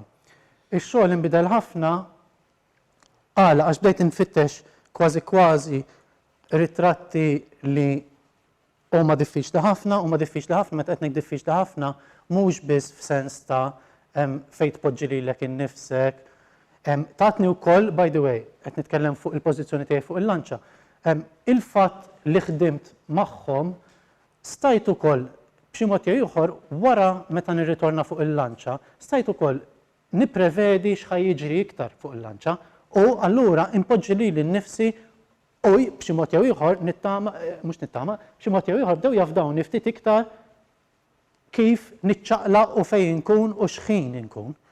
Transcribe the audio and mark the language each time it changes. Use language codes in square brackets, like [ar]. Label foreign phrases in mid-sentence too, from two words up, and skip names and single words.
[mt] Ix-xogħol inbidel ħafna għax bdejt nfittex kważi ritratti li huma diffiċli ħafna, meta qed ngħid diffiċli ħafna, mhux biss f'sens ta' fejn tpoġġi lilek innifsek. Tatni wkoll, [en] by the way, [mt] qed nitkellem fuq il-pożizzjoni tiegħi fuq il-lanċa. Il-fatt li ħdimt magħhom stajt ukoll b'xi mod jew ieħor wara meta nirritorna fuq il-lanċa, stajt ukoll nipprevedi x'ħajjiġri iktar fuq il-lanċa. U allura impoġġi lili nnifsi u b'xi mod jew ieħor b'xi mod jew ieħor bdew jafdawni ftit iktar kif niċċaqlaq u fejn inkun u x'ħin inkun.